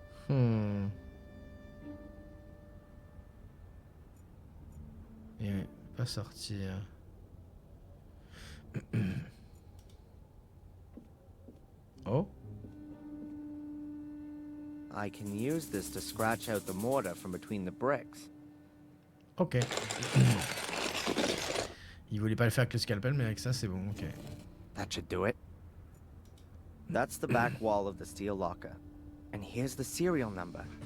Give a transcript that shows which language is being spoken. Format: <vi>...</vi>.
<fr>Et pas sortir. Oh?</fr> <en>I can use this to scratch out the mortar from between the bricks. Ok.</en> <fr>Il voulait pas le faire avec le scalpel, mais avec ça, c'est bon, ok.</fr> <en>That should do it. That's the back wall of the steel locker. And here's the serial number.</en>